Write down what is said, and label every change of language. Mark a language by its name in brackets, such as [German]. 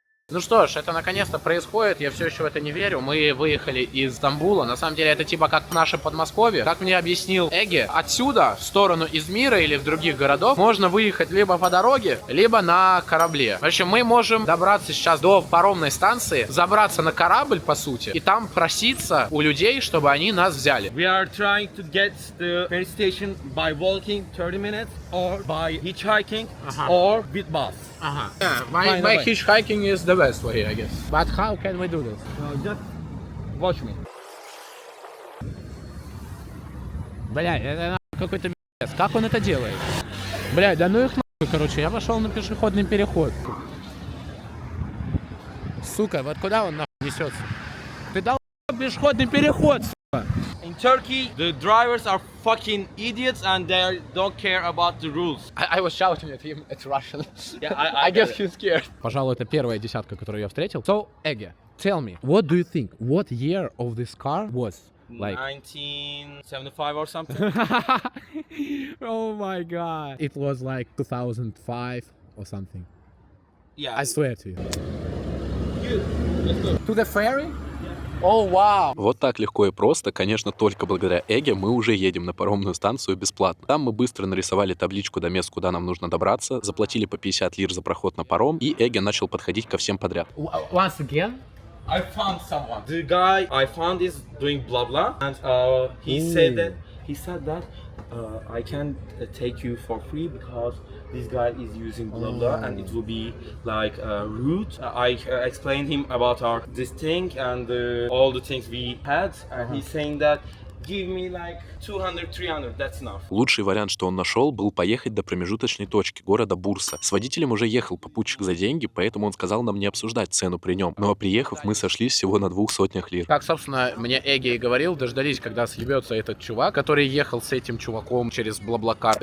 [Russian] Ну что ж, это наконец-то происходит, я все еще в это не верю. Мы выехали из Стамбула, на самом деле это типа как в наше Подмосковье. Как мне объяснил Эге, отсюда в сторону Измира или в других городов можно выехать либо по дороге, либо на корабле. В общем, мы можем добраться сейчас до паромной станции, забраться на корабль по сути, и там проситься у людей, чтобы они нас взяли. [English] We are trying to get the ferry station by walking 30 minutes or by hitchhiking or with bus. My hitchhiking is the best way, I guess. But how can we do this? Just watch me. [Russian] Бля, это какой-то пиздец. Как он это делает? Бля, да ну их нахуй, короче, я пошел на пешеходный переход. Сука, вот куда он нахуй несется? Ты дал пешеходный переход, сука. [English] In Turkey, the drivers are fucking idiots and they don't care about the rules. I was shouting at him at Russian. Yeah, I guess he's scared. [Russian] Пожалуй, это первая десятка, которую я встретил. [English] So, Эге, tell me, what do you think? What year of this car was? Like 1975 or something. Oh my god. It was like 2005 or something. Yeah. I swear to you. Let's go. To the ferry? Oh, wow. [Russian] Вот так легко и просто, конечно, только благодаря Эге мы уже едем на паромную станцию бесплатно. Там мы быстро нарисовали табличку до мест, куда нам нужно добраться, заплатили по 50 лир за проход на паром, и Эге начал подходить ко всем подряд. [English] Once again? I found someone. The guy I found is doing blah blah, and he said that I can take you for free because this guy is using blah blah, and it will be like rude. I explained him about this thing and all the things we had, and he's saying that give me like 200, 300, that's enough. [Russian] Лучший вариант, что он нашел, был поехать до промежуточной точки города Бурса. С водителем уже ехал попутчик за деньги, поэтому он сказал нам не обсуждать цену при нем. Ну а приехав, мы сошлись всего на 200 лир. Как, собственно, мне Эге и говорил, дождались, когда съебется этот чувак, который ехал с этим чуваком через Блаблакар.